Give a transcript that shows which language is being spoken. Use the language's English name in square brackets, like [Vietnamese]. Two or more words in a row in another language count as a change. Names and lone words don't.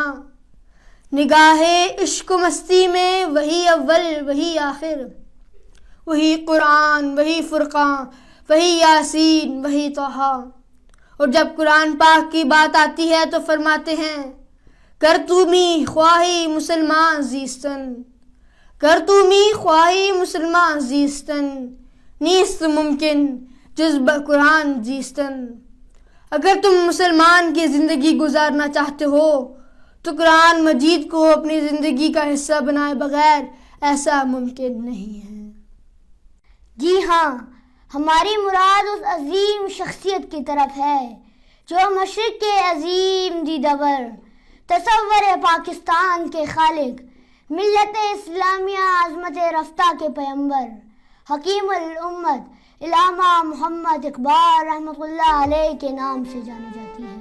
[Urdu] نگاہ عشق و مستی میں وہی اول وہی آخر، وہی قرآن وہی فرقان وہی یاسین وہی طٰہٰ۔ اور جب قرآن پاک کی بات آتی ہے تو فرماتے ہیں، [Persian] گر تو می خواہی مسلمان زیستن، گر تو می خواہی مسلمان زیستن، نیست ممکن جز قرآن زیستن۔ [Urdu] اگر تم مسلمان کی زندگی گزارنا چاہتے ہو تو قرآن مجید کو اپنی زندگی کا حصہ بنائے بغیر ایسا ممکن نہیں ہے۔ جی ہاں، ہماری مراد اس عظیم شخصیت کی طرف ہے جو مشرق کے عظیم دیدور، تصور پاکستان کے خالق، ملت اسلامیہ عظمت رفتہ کے پیمبر، حکیم الامت علامہ محمد اقبال رحمۃ اللہ علیہ کے نام سے جانی جاتی ہے۔